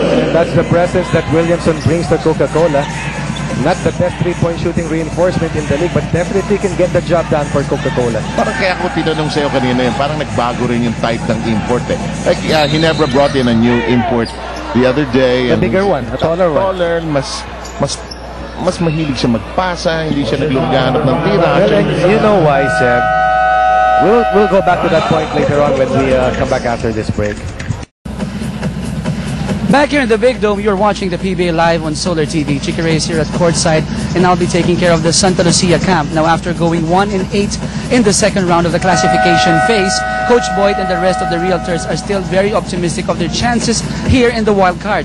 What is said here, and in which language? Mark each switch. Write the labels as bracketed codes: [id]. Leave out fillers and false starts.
[en] That's the presence that Williamson brings to Coca-Cola. Not the best 3-point shooting reinforcement in the league, but definitely can get the job done for Coca-Cola. [tl] Parang kaya ako tinanong sa'yo kanina yun, parang nagbago rin yung type ng import eh. [en] Like, he never brought in a new import the other day. The bigger one, a taller one. [tl] Taller, mas mahilig siya magpasa, hindi siya nagluluganap ng tira. [en] Well, and you know why, Seb. We'll go back to that point later on when we come back after this break. Back here in the Big Dome, you're watching the PBA live on Solar TV. Chicky Ray is here at courtside, and I'll be taking care of the Santa Lucia camp. Now, after going 1-8 in the second round of the classification phase, Coach Boyd and the rest of the Realtors are still very optimistic of their chances here in the wild card.